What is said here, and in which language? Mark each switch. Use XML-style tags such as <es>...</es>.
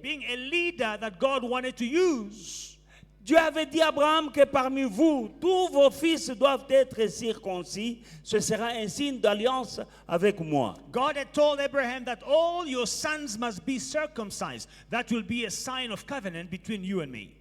<en>being a leader that God wanted to use,</en> <fr>Dieu avait dit à Abraham que parmi vous, tous vos fils doivent être circoncis. Ce sera un signe d'alliance avec moi.</fr> <en>God had told Abraham that all your sons must be circumcised. That will be a sign of covenant between you and me.</en>